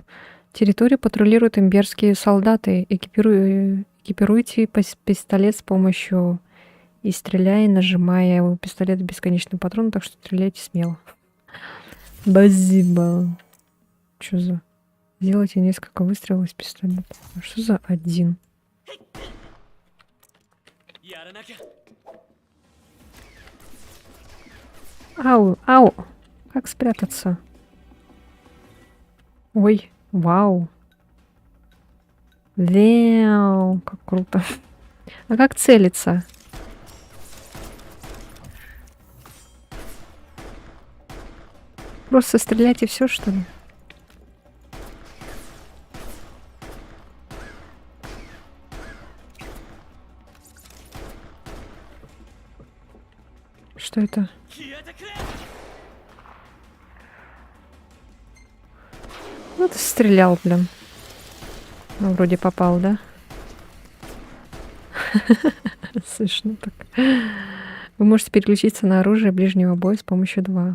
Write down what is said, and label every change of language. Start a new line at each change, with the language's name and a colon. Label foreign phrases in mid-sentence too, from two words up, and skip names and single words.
Russian: Территорию патрулируют имперские солдаты. Экипируйте пистолет с помощью и стреляй, нажимая у пистолета бесконечный патрон, так что стреляйте смело. Спасибо. Что за... Сделайте несколько выстрелов из пистолета. А что за один?
Japanese: やらなきゃ
Russian: Ау, ау. Как спрятаться? Ой, вау. Вау, как круто. А как целиться? Просто стрелять и все, что ли? Что это?
Japanese: 消えてくれ
Russian: Ну, ты стрелял, блин. Ну, вроде попал, да? Слышно так. Вы можете переключиться на оружие ближнего боя с помощью 2.